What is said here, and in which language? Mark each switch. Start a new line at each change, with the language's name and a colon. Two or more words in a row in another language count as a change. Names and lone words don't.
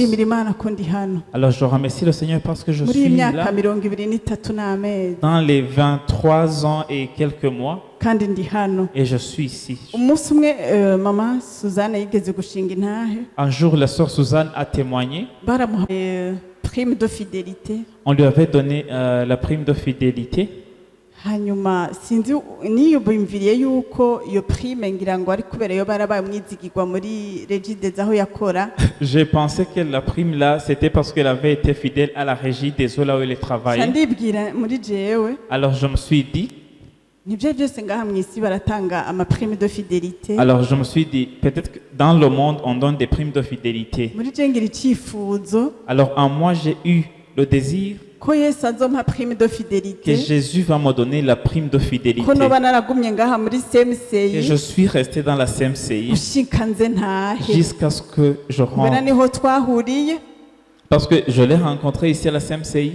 French: Alors je remercie le Seigneur parce que je suis là dans les 23 ans et quelques mois et je suis ici. Un jour la sœur Suzanne a témoigné. On lui avait donné la prime de fidélité.
Rundi: hanyuma sinzi niyubimviriye yuko iyo prime ngira ngo ari kubera yo barabaye mwizigirwa muri Regides aho yakora.
French: J'ai pensé que la prime là c'était parce qu'elle avait été fidèle à la régie des eaux là où elle travaillait.
Rundi: Ndibwira muri jewe.
French: Alors je me suis dit
Rundi: nibyo byose ngaha mwisi baratanga ama
French: prime de fidélité. Alors je me suis dit peut-être que dans le monde on donne des primes de fidélité.
Rundi: Muri je ngira icifuzo.
French: Alors en moi j'ai eu le désir que Jésus va me donner la prime de fidélité. Que je suis resté dans la CMCI jusqu'à ce que je rentre. Parce que je l'ai rencontré ici à la CMCI.